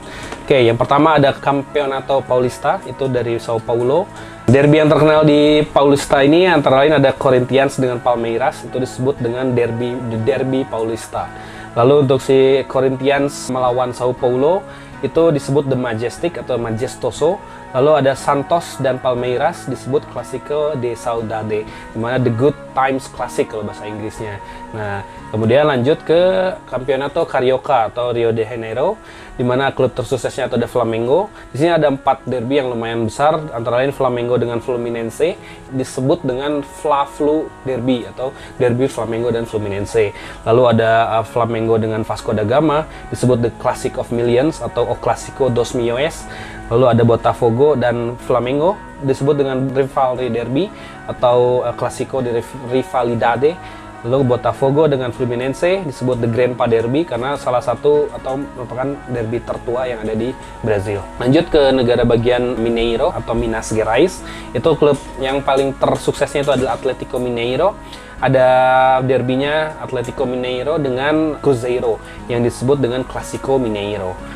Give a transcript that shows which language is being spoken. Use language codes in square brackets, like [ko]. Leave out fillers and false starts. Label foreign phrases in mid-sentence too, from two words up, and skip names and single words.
[id] Oke, yang pertama ada Campeonato Paulista, itu dari Sao Paulo. Derby yang terkenal di Paulista ini antara lain ada Corinthians dengan Palmeiras, itu disebut dengan Derby Paulista. Lalu untuk si Corinthians melawan Sao Paulo itu disebut The Majestic atau Majestoso. Lalu ada Santos dan Palmeiras disebut Clásico de Saudade, di mana The Good Times Classic kalau bahasa Inggrisnya. Nah, kemudian lanjut ke Campeonato Carioca atau Rio de Janeiro, di mana klub tersuksesnya itu ada Flamengo. Di sini ada 4 derby yang lumayan besar, antara lain Flamengo dengan Fluminense disebut dengan Fla-Flu Derby atau Derby Flamengo dan Fluminense. Lalu ada Flamengo dengan Vasco da Gama disebut The Classic of Millions atau O Clásico dos Milhões. Lalu ada Botafogo dan Flamengo disebut dengan Rivalry Derby atau Clásico de Rivalidade. Lalu Botafogo dengan Fluminense disebut The Grandpa Derby karena salah satu atau merupakan derby tertua yang ada di Brazil. Lanjut ke negara bagian Mineiro atau Minas Gerais. Itu klub yang paling tersuksesnya itu adalah Atlético Mineiro. Ada derbynya Atlético Mineiro dengan Cruzeiro yang disebut dengan Clásico Mineiro.